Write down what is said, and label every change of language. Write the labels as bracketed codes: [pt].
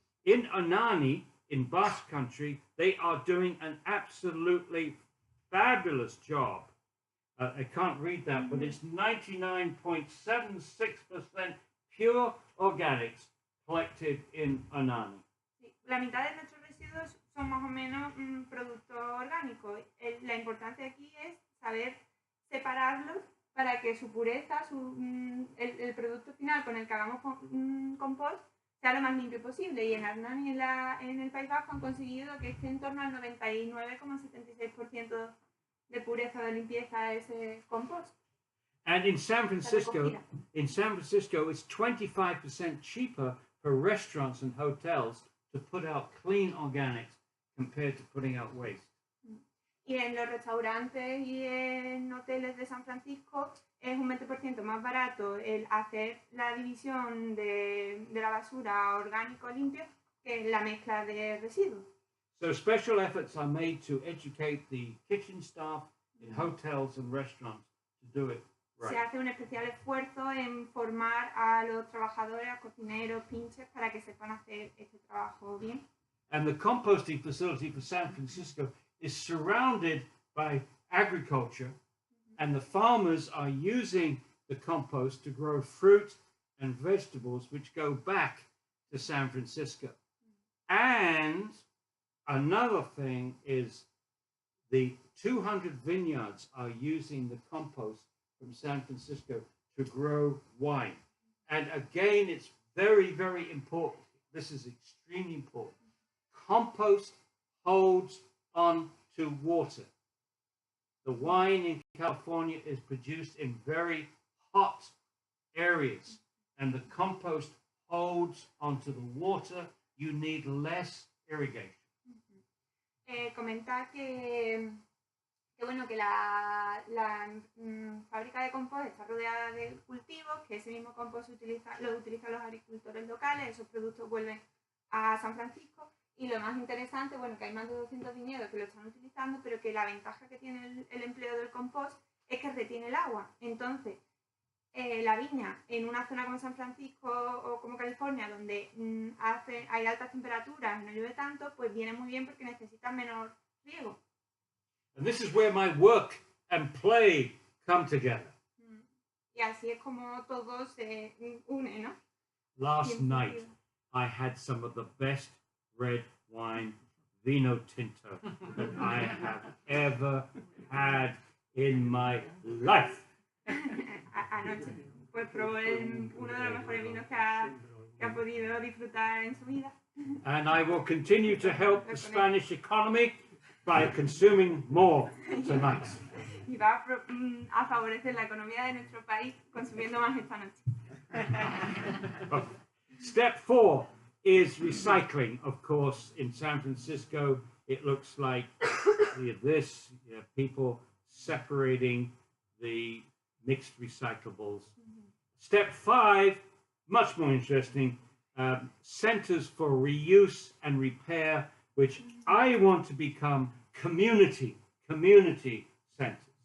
[en] In Anani, in Basque Country, they are doing an absolutely fabulous job. I can't read that, but it's 99.76% pure organics collected in Anani. [es] Sí, la mitad de nuestros residuos son más o menos producto orgánico. La importancia aquí es saber separarlos para que su pureza, el producto final con el que hagamos compost, sea lo más limpio posible. Y en Hernani, en el País Vasco, han conseguido que esté en torno al 99,76% de pureza de limpieza ese compost. [en] And in San Francisco, it's 25% cheaper for restaurants and hotels to put out clean organics compared to putting out waste. [es] Y en los restaurantes y en hoteles de San Francisco es un 20% más barato el hacer la división de la basura orgánico limpio que la mezcla de residuos. [en] So special efforts are made to educate the kitchen staff in hotels and restaurants to do it right. [es] Se hace un especial esfuerzo en formar a los trabajadores, a cocineros, pinches, para que sepan hacer este trabajo bien. [en] And the composting facility for San Francisco is surrounded by agriculture, and the farmers are using the compost to grow fruit and vegetables which go back to San Francisco. And another thing is the 200 vineyards are using the compost from San Francisco to grow wine. And again, it's very, very important. This is extremely important. Compost holds on to water. The wine in California is produced in very hot areas, and the compost holds onto the water. You need less irrigation. [es] Comentar que bueno, que la fábrica de compost está rodeada de cultivos, que ese mismo compost lo utilizan los agricultores locales, esos productos vuelven a San Francisco, y lo más interesante, bueno, que hay más de 200 viñedos que lo están utilizando, pero que la ventaja que tiene el empleo del compost es que retiene el agua. Entonces, la viña en una zona como San Francisco o como California, donde hay altas temperaturas y no llueve tanto, pues viene muy bien porque necesita menor riego. [en] And this is where my work and play come together. [es] Y así es como todo se une, ¿no? [en] Last night, I had some of the best red wine, [es] vino tinto, [en] that I have ever had in my life. [es] Anoche, pues probó uno de los mejores vinos que ha podido disfrutar en su vida. [en] And I will continue to help the Spanish economy by consuming more tonight. [es] Y va a favorecer la economía de nuestro país consumiendo más esta noche. [en] Step 4 is recycling. Of course, in San Francisco, it looks like this, people separating the mixed recyclables. Step 5, much more interesting, centers for reuse and repair, which I want to become community centers.